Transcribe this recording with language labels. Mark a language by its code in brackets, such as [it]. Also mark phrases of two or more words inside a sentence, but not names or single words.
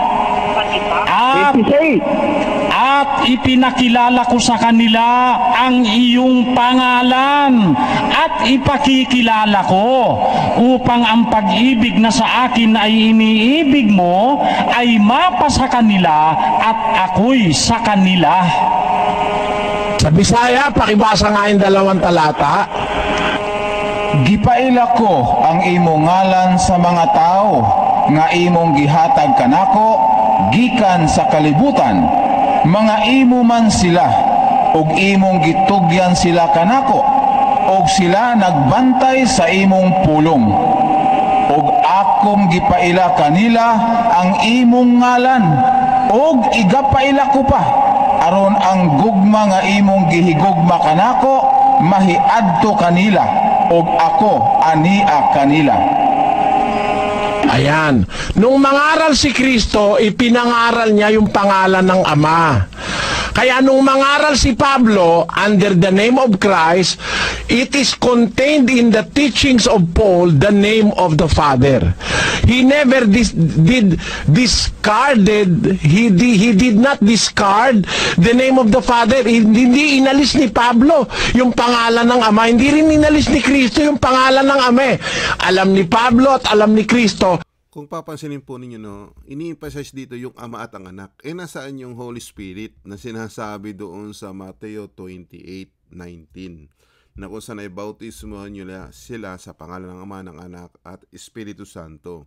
[tl] At ipinakilala ko sa kanila ang iyong pangalan at ipakikilala ko upang ang pag-ibig na sa akin ay iniibig mo ay mapa sa kanila at ako'y sa kanila. Sa Bisaya, pakibasa nga yung 2 talata. [ceb] Gipaila ko ang imong ngalan sa mga tao nga imong gihatag kanako gikan sa kalibutan. Mga imo man sila ug imong gitugyan sila kanako ug sila nagbantay sa imong pulong. Ug akong gipaila kanila ang imong ngalan ug igapaila ko pa aron ang gugma nga imong gihigugma kanako mahiadto kanila ug ako ania kanila. [tl] Ayan. Nung mangaral si Kristo, ipinangaral niya yung pangalan ng Ama. Kaya nung mangaral si Pablo [en] under the name of Christ, it is contained in the teachings of Paul the name of the Father. He never did not discard the name of the Father. [tl] Hindi inalis ni Pablo yung pangalan ng Ama. Hindi rin inalis ni Kristo yung pangalan ng Ama. Alam ni Pablo at alam ni Kristo. Kung papansinin po ninyo, ini-emphasize dito yung Ama at ang Anak. Nasaan yung [en] Holy Spirit [tl] na sinasabi doon sa Mateo 28:19, na kung saan ay bautismohan nyo sila sa pangalan ng Ama, ng Anak at Espiritu Santo.